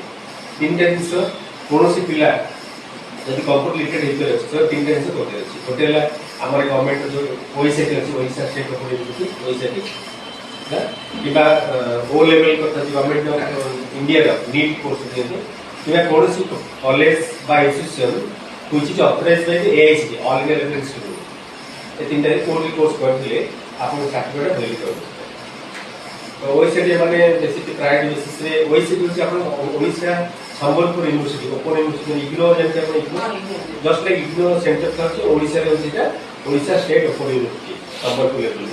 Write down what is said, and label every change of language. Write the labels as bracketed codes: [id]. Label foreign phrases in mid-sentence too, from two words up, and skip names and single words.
[or] ତିନିଟା ଜିନିଷ କୌଣସି ପିଲା ଯଦି [en] computer literate [or] ହେଇପାରିବ ତ ତିନିଟା ଜିନିଷ ଗୋଟେ ଅଛି। ଗୋଟେ ହେଲା ଆମର ଗଭର୍ଣ୍ଣମେଣ୍ଟ ଯୋଉ OECT ଅଛି, ଓଡ଼ିଶା [en] state of [or] OECT କିମ୍ବା O ଲେଭେଲ କଥା [en] Government India'r [or] NEET କୋର୍ସ ଦିଅନ୍ତି, କିମ୍ବା କୌଣସି କଲେଜ ବା ଇନଷ୍ଟିଟ୍ୟୁସନ [en] which is authorized by the AICTE all India level institute. [or] ଏ ତିନିଟାରେ କୋର୍ସ କରିଥିଲେ ଆପଣ [en] certificate valid [or] କରିବେ। ତ OECT ମାନେ ବେଶୀ [en] priority basisre [or] OECT ହେଉଛି ଆପଣ ଓଡ଼ିଶା ସମ୍ବଲପୁର ୟୁନିଭର୍ସିଟି, [en] open university, [or] ଇଗ୍ନୋ ଯେମିତି ଆପଣ ଇଗ୍ନୋ [en] just like IGNOU centre [or] ଅଛି ଓଡ଼ିଶାରେ ହେଉଛି ଏଇଟା ଓଡ଼ିଶା ଷ୍ଟେଟ୍ ଓପନ୍ ୟୁନିଭର୍ସିଟି ସମ୍ବଲପୁର ଲେଭେଲର।